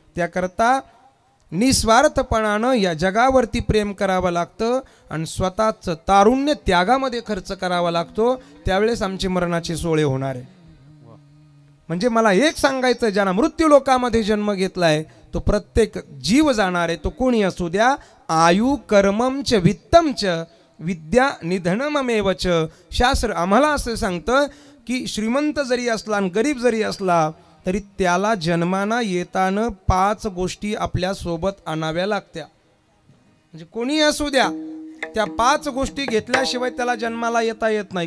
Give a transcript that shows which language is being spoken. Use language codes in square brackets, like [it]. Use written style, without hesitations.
[mr] त्याकरता निस्वार्थपणानं या जगावरती प्रेम करावं लागतं आणि स्वतःचं तारुण्य त्यागामध्ये खर्च करावा लागतो. त्यावेळेस आमचे मरणाचे सोहळे होणार आहे. म्हणजे मला एक सांगायचं, ज्यांना मृत्यू लोकामध्ये जन्म घेतलाय तो प्रत्येक जीव जाणार आहे. तो कोणी असू द्या. [sa] आयु कर्मम च वित्तम च विद्या निधनमेव च. [mr] शास्त्र आम्हाला असं सांगतं की श्रीमंत जरी असला आणि गरीब जरी असला तरी त्याला जन्माना येताना 5 गोष्टी आपल्या सोबत आणाव्या लागत्या. म्हणजे कोणी असू द्या त्या 5 गोष्टी घेतल्याशिवाय त्याला जन्माला येता येत नाही.